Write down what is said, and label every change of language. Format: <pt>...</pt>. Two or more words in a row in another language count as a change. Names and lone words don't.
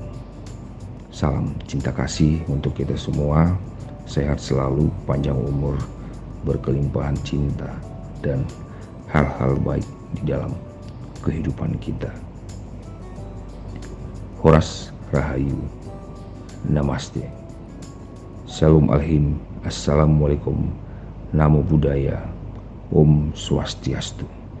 <id>Salam cinta kasih untuk kita semua, sehat selalu, panjang umur, berkelimpahan cinta, dan hal-hal baik di dalam kehidupan kita. Horas Rahayu. Namaste.</id> <he>Shalom Alhim. Assalamualaikum.</he> <id>Namo Buddhaya. Om Swastiastu.</id>